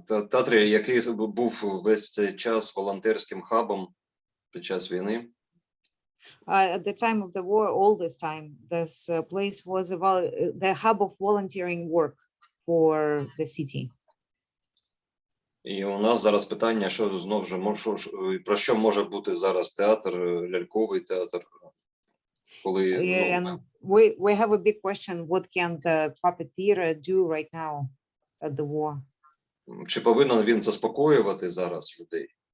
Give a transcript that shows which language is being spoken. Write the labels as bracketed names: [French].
[Ukrainian] Театрі, який був весь цей час волонтерським хабом під час війни. [English] At the time of the war, all this time, this place was the hub of volunteering work for the city. [Ukrainian] І у нас зараз питання, що знову ж про що може бути зараз театр, ляльковий театр, коли [English] And we have a big question: what can the puppeteer do right now at the war? [Ukrainian] Чи повинен він заспокоювати зараз людей?